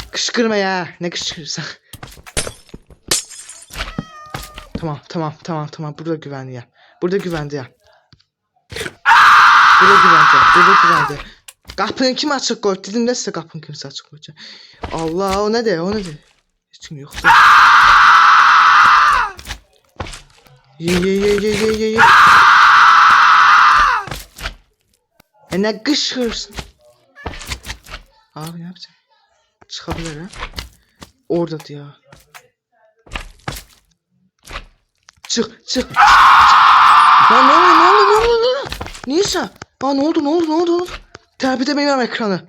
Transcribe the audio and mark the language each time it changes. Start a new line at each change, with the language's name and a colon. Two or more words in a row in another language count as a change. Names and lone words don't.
Azerbaijani: Qışqırma ya. Ne qışqırırsan?
Turkish: Tamam. Burada güvendeyim. Burada güvendeyim.
Azerbaijani: Qapını kim açıq qoydu? Dedim də sizə qapını kimsə açıq qoyacaq. Allah, o nədir? Heç kim yoxdur. Ye. Nə qışqırırsan?
Turkish: Abi ne yapacağım? Çıkabilir ha?
Azerbaijani: Oradadır ya. Çık.
Turkish: Lan ne oldu? Neyse. Aa ne oldu? Terbiye edemiyorum ekranı.